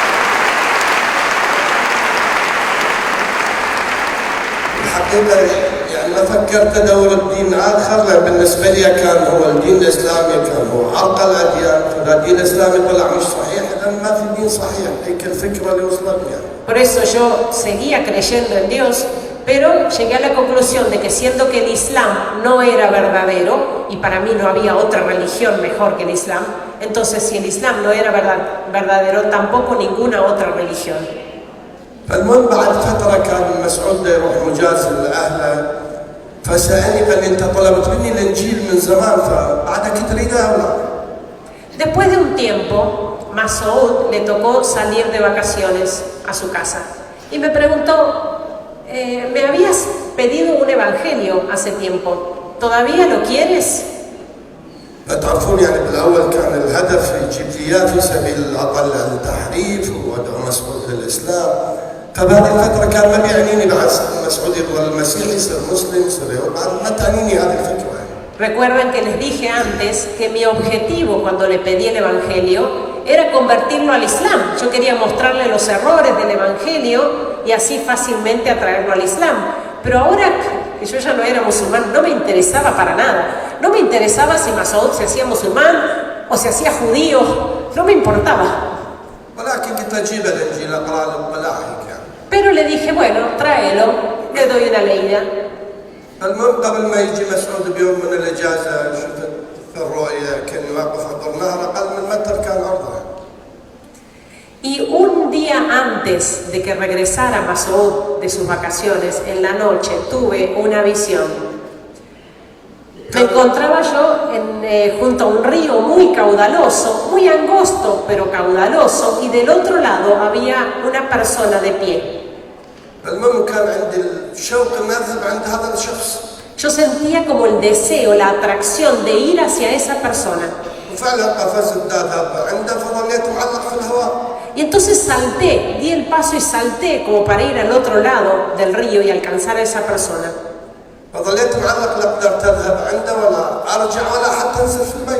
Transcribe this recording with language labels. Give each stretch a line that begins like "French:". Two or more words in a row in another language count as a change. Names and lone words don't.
Arabic: الحقيقة يعني ما فكرت ادور الدين اخر، لان بالنسبه لي كان هو الدين الاسلامي كان هو عرق الاديان، فاذا الدين الاسلامي طلع مش صحيح اذا ما في دين صحيح. هيك الفكره اللي وصلتني يعني.
Spanish: Por eso yo seguía creyendo en Dios, pero llegué a la conclusión de que siendo que el Islam no era verdadero, y para mí no había otra religión mejor que el Islam, entonces si el Islam no era verdadero, tampoco ninguna otra religión.
Arabic: فالمهم بعد فتره كان مسعود يروح مجازر لاهله، فسالني قال لي انت طلبت مني الانجيل من زمان فبعدك تريدها ولا؟
Spanish: Después de un tiempo, Masoud le tocó salir de vacaciones a su casa y me preguntó, me habías pedido un evangelio hace tiempo, ¿todavía lo quieres?
Arabic: فتعرفون يعني بالاول كان الهدف يجيب لي اياه في سبيل اطلع التحريف وادعو مسعود للاسلام، فبهذه الفتره كان ما بيعنيني بعد مسعود يظل مسيحي يصير مسلم يصير بعد ما تعنيني هذه الفكره.
Spanish: Recuerden que les dije antes que mi objetivo cuando le pedí el evangelio era convertirlo al Islam. Yo quería mostrarle los errores del evangelio y así fácilmente atraerlo al Islam. Pero ahora que yo ya no era musulmán, no me interesaba para nada. No me interesaba si Masoud se hacía musulmán o se hacía judío, no me importaba.
Arabic: ولكن كنت اجيب الانجيل اقرا له بلاحق يعني.
Spanish: Pero le dije, bueno, tráelo, le doy una leída.
Arabic: المهم قبل ما يجي مسعود بيوم من الاجازه شفت في الرؤيا كاني واقف عبر نهر اقل من متر كان عرضه.
Spanish: Y un día antes de que regresara Masoud de sus vacaciones, en la noche, tuve una visión. Me encontraba yo junto a un río muy caudaloso, muy angosto, pero caudaloso, y del otro lado había una persona de pie.
Arabic: المهم كان عندي الشوق ان اذهب عند هذا الشخص.
Spanish: Yo sentía como el deseo, la atracción de ir hacia esa persona.
Arabic: وفعلا قفزت اذهب عنده فظليت معلق في الهواء.
Spanish: Y entonces salté, di el paso y salté como para ir al otro lado del río y alcanzar a esa persona.
Arabic: فظليت معلق لا قدرت اذهب عنده ولا ارجع ولا حتى انزل في المي.